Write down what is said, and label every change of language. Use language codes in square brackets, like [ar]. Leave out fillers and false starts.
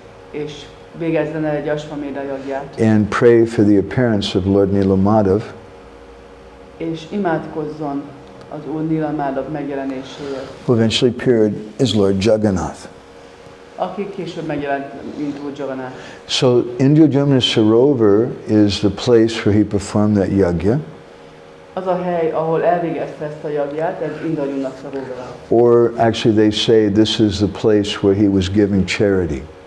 [hu] és végezzen el egy Ashwamedha jagját, [en] and pray for the appearance of Lord Nrsimhadev, [hu] és imádkozzon az Úr Nrsimhadev megjelenéséért, [en] who eventually appeared as Lord Jagannath. [hu] aki később megjelent, mint Úr Jagannath. [en] So Indradyumna Sarovar is the place where he performed that yajna, [hu] Az a hely, ahol elvégezte ezt a jagját, ez Indradyumna Sarovara. [en] or actually they say this is the place where he was giving charity.